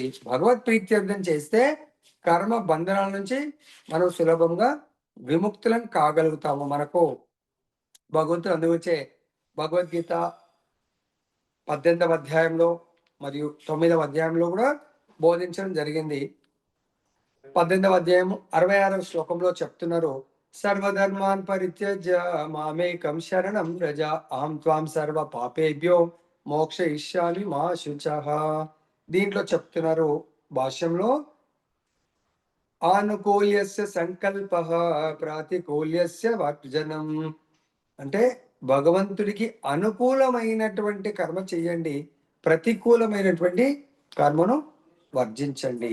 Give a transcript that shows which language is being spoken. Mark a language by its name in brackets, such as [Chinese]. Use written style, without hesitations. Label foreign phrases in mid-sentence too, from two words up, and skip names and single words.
[Telugu] భగవత్ ప్రీత్యర్థం చేస్తే కర్మ బంధనాల నుంచి మనం సులభంగా విముక్తులం కాగలుగుతాము. మనకు భగవంతుడు అందువచ్చే భగవద్గీత 18వ అధ్యాయంలో మరియు 9వ అధ్యాయంలో కూడా బోధించడం జరిగింది. 18వ అధ్యాయం 66వ శ్లోకంలో చెప్తున్నారు, [Sanskrit] సర్వధర్మాన్ పరిత్యజ్య మామేకం శరణం వ్రజ అహం త్వాం సర్వ పాపేభ్యో మోక్షయిష్యామి మా శుచః. [Telugu] దీంట్లో చెప్తున్నారు భాష్యంలో, [Sanskrit] ఆనుకూల్యస్య సంకల్పః ప్రాతికూల్యస్య వర్జనం. [Telugu] అంటే భగవంతుడికి అనుకూలమైనటువంటి కర్మ చెయ్యండి, ప్రతికూలమైనటువంటి కర్మను వర్జించండి.